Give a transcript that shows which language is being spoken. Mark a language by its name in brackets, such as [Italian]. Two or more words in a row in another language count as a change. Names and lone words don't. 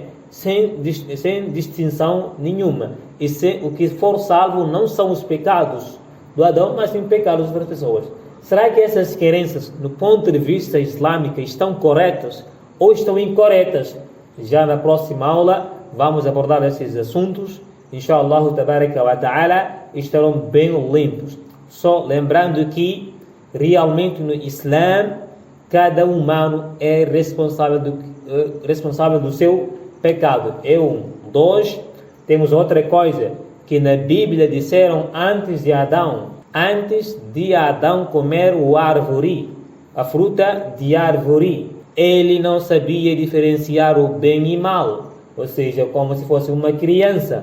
[Portuguese] Sem distinção nenhuma. E o que for salvo não são os pecados do Adão, mas sim pecados das outras pessoas. Será que essas crenças, do ponto de vista islâmico, estão corretas ou estão incorretas? Já na próxima aula vamos abordar esses assuntos. [Arabic] إن شاء الله تبارك وتعالى [Portuguese] estarão bem limpos. Só lembrando que realmente no Islã cada humano é responsável do seu pecado. Dois, temos outra coisa que na Bíblia disseram antes de Adão comer a fruta de árvore, ele não sabia diferenciar o bem e mal, ou seja, como se fosse uma criança.